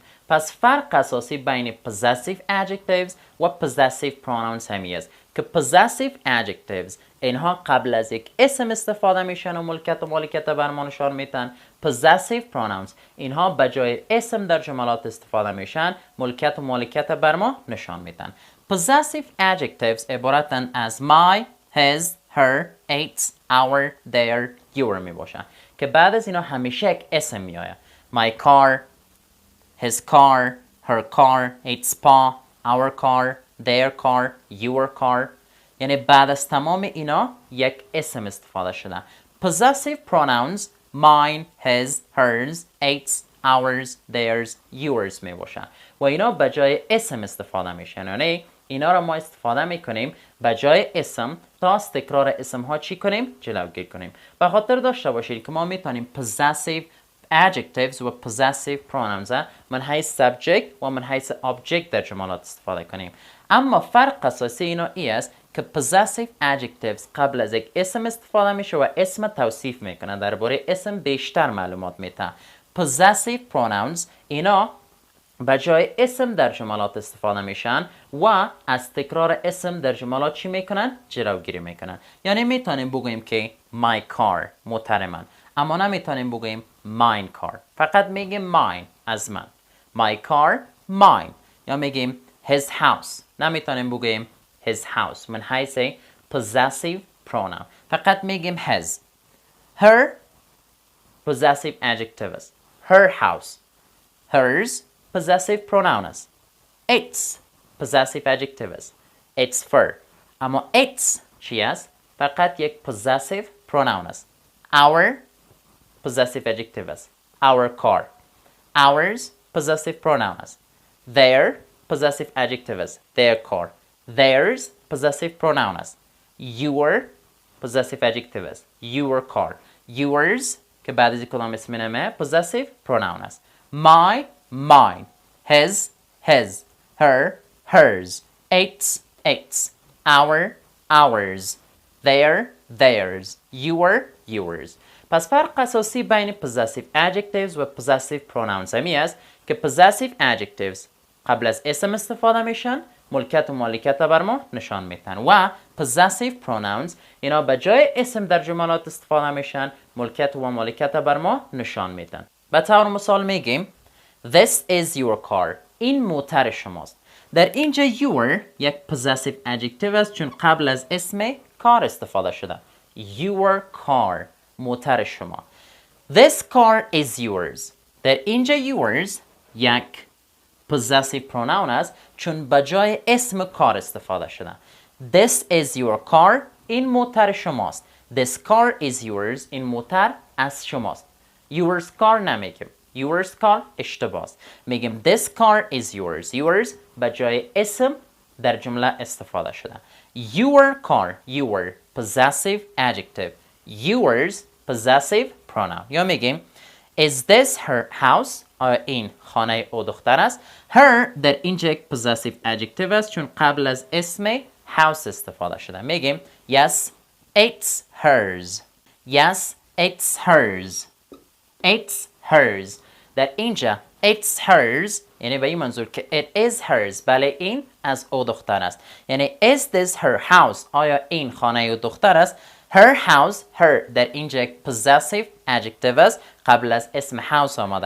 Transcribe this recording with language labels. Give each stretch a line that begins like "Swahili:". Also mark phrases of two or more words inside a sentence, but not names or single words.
Persian: پس فرق اساسی بین
English: possessive adjectives
Persian: و
English: possessive pronouns
Persian: همی است که
English: possessive adjectives
Persian: اینها قبل از یک اسم استفاده میشن و ملکیت و مالکیت بر ما نشان میدن.
English: possessive pronouns
Persian: اینها به جای اسم در جملات استفاده میشن، ملکیت و مالکیت بر ما نشان میدن.
English: possessive adjectives
Persian: عبارتن از
English: my, his, her, its, our, their, your
Persian: می باشن که بعد از اینا همیشه یک اسم می آید.
English: my car, his car, her car, its paw, our car, their car, your car.
Persian: یعنی بعد از تمام اینا یک اسم استفاده شده.
English: possessive pronouns mine, his, hers, its, ours, theirs, yours
Persian: می باشن و اینا به جای اسم استفاده میشن. یعنی اینا را ما استفاده میکنیم به جای اسم تا از تکرار اسم ها چی کنیم؟ جلوگیری کنیم. به خاطر داشته باشید که ما میتونیم
English: possessive adjectives
Persian: و
English: possessive pronouns
Persian: من حیث subject و من حیث object در جملات استفاده کنیم. اما فرق اساسی اینا ای است که
English: possessive adjectives
Persian: قبل از یک اسم استفاده میشه و اسم توصیف میکنه، درباره اسم بیشتر معلومات میده.
English: possessive pronouns
Persian: اینا به جای اسم در جملات استفاده میشن و از تکرار اسم در جملات چی میکنن؟ جلوگیری میکنن. یعنی میتونیم بگوییم که
English: my car
Persian: موتر من، اما نمیتونیم بگوییم
English: mine car،
Persian: فقط میگیم mine از من.
English: my car mine.
Persian: یا میگیم
English: his house،
Persian: نمیتونیم بگوییم
English: his house
Persian: من حیث
English: possessive pronoun،
Persian: فقط میگیم his.
English: her possessive adjective است. her house. hers possessive pronoun است. its possessive adjective است. its fur.
Persian: اما its چی است؟ فقط یک
English: possessive pronoun
Persian: است.
English: our possessive adjective است. our car. ours possessive pronoun است. their possessive adjective است. their car. theirs possessive pronoun است. your possessive adjective است. your car.
Persian: yours که بعد از کدام اسم نمه
English: possessive pronoun
Persian: است.
English: my mine. his his. her hers. its its. our ours. their theirs. your yours.
Persian: پس فرق اساسی بین
English: possessive adjectives
Persian: و
English: possessive pronouns
Persian: همی است که
English: possessive adjectives
Persian: قبل از اسم استفاده میشن، ملکیت و مالکیت بر ما نشان میدن و
English: possessive pronouns
Persian: اینا به جای اسم در جملات استفاده میشن، ملکیت و مالکیت بر ما نشان میدن. به طور مثال میگیم
English: This is your car.
Persian: این موتر شماست. در اینجا your یک
English: possessive adjective
Persian: است چون قبل از اسم کار استفاده شده.
English: Your car
Persian: موتر شما.
English: This car is yours.
Persian: در اینجا yours یک
English: possessive pronoun
Persian: است چون به جای اسم کار استفاده شده.
English: This is your car.
Persian: این موتر شماست.
English: This car is yours.
Persian: این موتر از شماست.
English: Yours car
Persian: نمیگیم.
English: yours car
Persian: اشتباه است. میگیم
English: this car is yours.
Persian: yours به جای اسم در جمله استفاده شده.
English: your car, your possessive adjective. yours possessive pronoun. یا میگیم is this her house.
Persian: آیا این خانه او دختر است. her در اینجا یک
English: possessive adjective
Persian: است چون قبل از اسم house استفاده شده.
English: میگیم yes it's hers. yes it's hers. it's hers.
Persian: در اینجا
English: it's hers
Persian: یعنی به این منظور که
English: it is hers.
Persian: بله این از او دختر است. یعنی
English: is this her house.
Persian: آیا این خانه او دختر است.
English: her house.
Persian: her در اینجا یک
English: possessive adjective
Persian: است قبل از اسم house آمده.